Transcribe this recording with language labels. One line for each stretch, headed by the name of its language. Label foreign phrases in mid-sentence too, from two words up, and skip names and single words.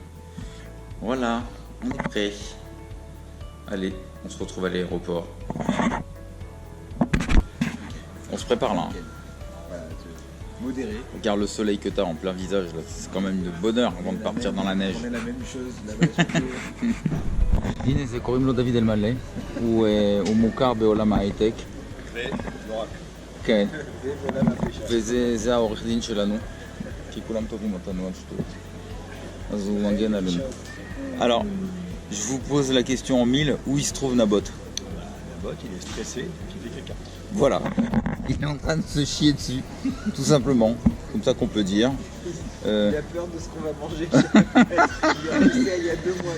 French: Voilà, on est prêt. Allez, on se retrouve à l'aéroport. On se prépare là. Voilà, modéré. Regarde le soleil que tu as en plein visage, là. C'est quand même de bonheur avant de partir dans la neige. On est la même chose là-bas.
Hebrew: הנה זה קוראים לו דוד אלמלא, הוא מוכר בעולם ההייטק. ולא רק. כן, זה בעולם הפשע. וזה העורך דין שלנו, כי כולם טובים אותנו על שטות. אז הוא מגן עלינו.
French: Alors, je vous pose la question en mille, où il se trouve Nabot? Nabot, il est stressé, donc il fait caca. Voilà, il est en train de se chier dessus, tout simplement, comme ça qu'on peut dire. Il a peur de ce qu'on va manger. Il y a 2 mois.